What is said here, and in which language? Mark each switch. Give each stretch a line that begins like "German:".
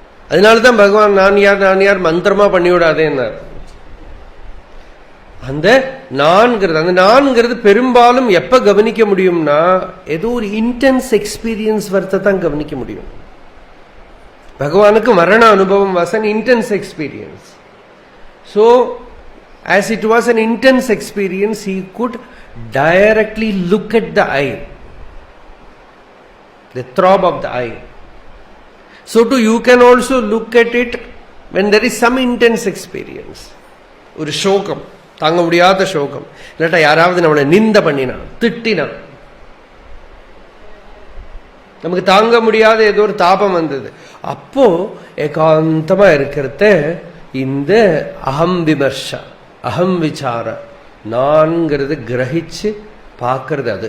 Tamil: அதனாலதான் பகவான் நான் யார் மந்திரமா பண்ணிவிடாதேன்னார். அந்த நான்கிறது பெரும்பாலும் எப்ப கவனிக்க முடியும்னா ஏதோ ஒரு இன்டென்ஸ் எக்ஸ்பீரியன்ஸ் வரத்தை தான் கவனிக்க முடியும். பகவானுக்கு மரண அனுபவம்
English: Was an intense experience. So as it was an intense experience, he could directly look at the eye, the throb of the eye. So too you can also look at it when there is some intense experience.
Tamil: ஒரு சோகம், தாங்க முடியாத சோகம், இல்லாட்டா யாராவது நம்மளை நிந்த பண்ணினா திட்டினா, நமக்கு தாங்க முடியாத ஏதோ ஒரு தாபம் வந்தது, அப்போ ஏகாந்தமா இருக்கிறத இந்த அகம் விமர்சா, அகம் விசார, நான்கிறது கிரகிச்சு பார்க்கறது.